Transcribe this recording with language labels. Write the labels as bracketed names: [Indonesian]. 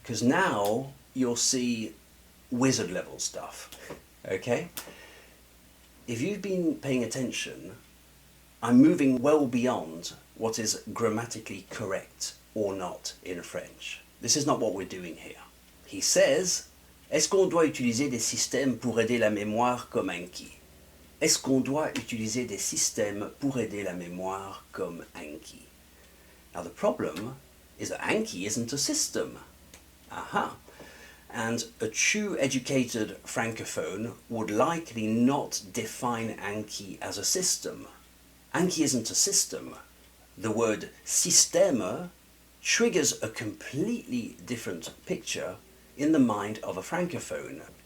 [English] Because now you'll see wizard level stuff. Okay? If you've been paying attention, I'm moving well beyond what is grammatically correct or not in French. This is not what we're doing here. He says, [French] est-ce qu'on doit utiliser des systèmes pour aider la mémoire comme Anki? Est-ce qu'on doit utiliser des systèmes pour aider la mémoire comme Anki? [English] Now the problem is that Anki isn't a system. Aha. And a true educated Francophone would likely not define Anki as a system. Anki isn't a system. The word système triggers a completely different picture in the mind of a Francophone.